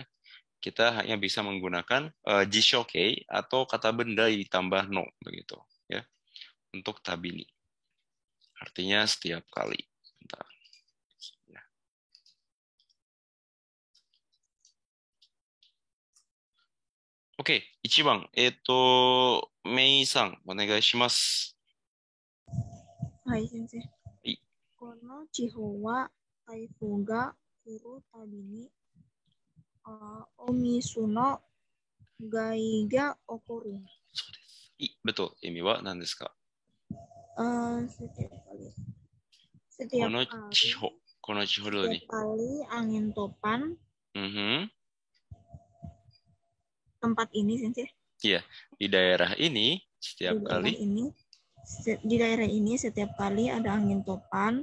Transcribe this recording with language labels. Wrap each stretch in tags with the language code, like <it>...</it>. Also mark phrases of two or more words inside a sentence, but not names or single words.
<id>Kita hanya bisa menggunakan jishoke atau kata benda ditambah no begitu ya untuk tabini. Artinya setiap kali. Bentar. Ya. Oke, ichiban.</id> <ja>Mei-san, お願いします. はい、先生。はい。この地方は台風が来るたびにお水の害が起こる。そうです。betul. 意味は何ですか？</ja> <id>Setiap kali. Setiap dulu nih. kali angin topan. Tempat ini, sensei. Iya, di daerah ini setiap kali. Di daerah ini setiap kali ada angin topan.</id>